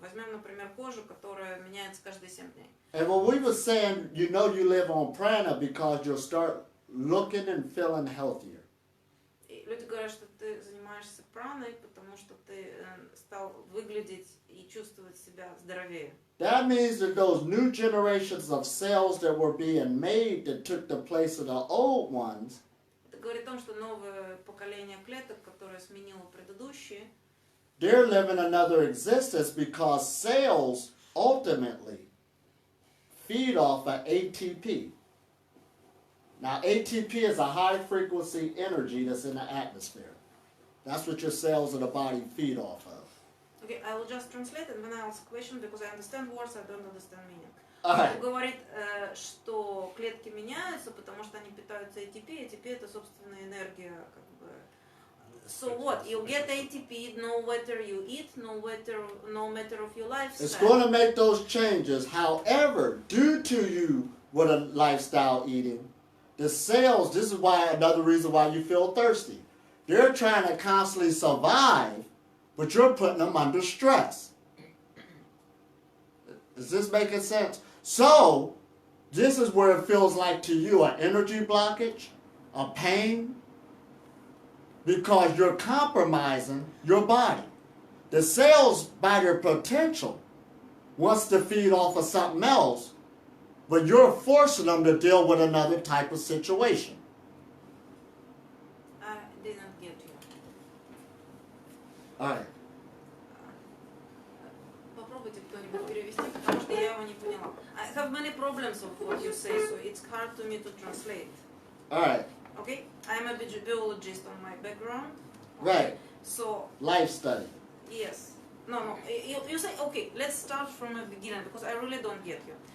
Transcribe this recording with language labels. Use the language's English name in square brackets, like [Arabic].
[Russian] Возьмем, например, кожу, которая меняется каждые 7 дней. [English] And when we were saying, you live on prana because you'll start looking and feeling healthier. [Russian] И люди говорят, что ты занимаешься праной, потому что ты стал выглядеть и чувствовать себя здоровее. [English] That means that those new generations of cells that were being made that took the place of the old ones, [Russian] Это говорит о том, что новое поколение клеток, которое сменило предыдущие, [English] they're living another existence because cells ultimately feed off of ATP. Now, ATP is a high frequency energy that's in the atmosphere. That's what your cells in the body feed off of. Okay, I will just translate and then I ask a question because I understand words, I don't understand meaning. Alright. [Russian] Он говорит, что клетки меняются, потому что они питаются ATP. ATP это собственная энергия, как бы. [English] So what? You get ATP no matter you eat, no matter of your lifestyle. It's going to make those changes. However, due to you with a lifestyle eating, the cells, this is why another reason why you feel thirsty. They're trying to constantly survive, but you're putting them under stress. Is this making sense? So, this is where it feels like to you an energy blockage, a pain, because you're compromising your body. The cells, by their potential, wants to feed off of something else, but you're forcing them to deal with another type of situation. I didn't get you. All right. [Russian] Попробуйте кто-нибудь перевести, потому что я его не поняла. [English] I have many problems of what you say, so it's hard to me to translate. All right. Okay? I'm a biologist on my background. Right. So, Life study. yes. No. You say, okay, let's start from the beginning because I really don't get you.